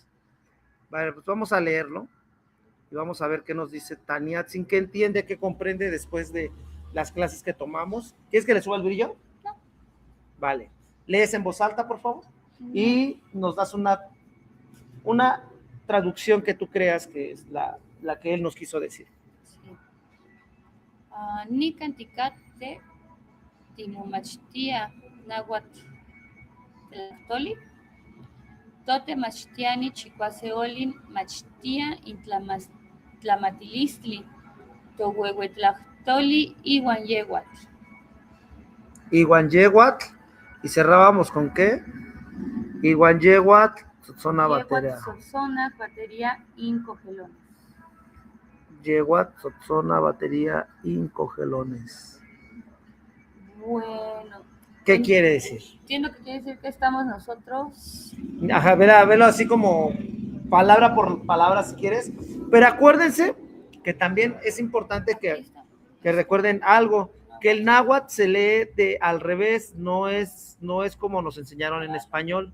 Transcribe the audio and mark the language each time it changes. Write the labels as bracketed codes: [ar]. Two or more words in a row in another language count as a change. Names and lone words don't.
[es] Vale, pues vamos a leerlo y vamos a ver qué nos dice Taniatzin, qué entiende, qué comprende después de las clases que tomamos. ¿Quieres que le suba el brillo? No. Vale. Lees en voz alta, por favor, y nos das una traducción que tú creas que es la que él nos quiso decir. Sí. [nah] Nicanticate, Timomachtia, Nahuatl, Tlactoli, Tote Machtiani, Chicuaceolin, Machtia, Tlamatilistli, Tohuehuetlactoli, Ihuanyehuatl. Ihuanyehuatl, [es] y cerrábamos con qué? [nah] Ihuanyehuatl, Tzotzona, batería. Tzotzona, batería, incogelones. Yeguat, Tzotzona, batería, incogelones. [es] Bueno. ¿Qué quiere decir? Entiendo que quiere decir que estamos nosotros. Ajá, velo así como palabra por palabra si quieres. Pero acuérdense que también es importante que recuerden algo, que el náhuatl se lee al revés, no es como nos enseñaron en español.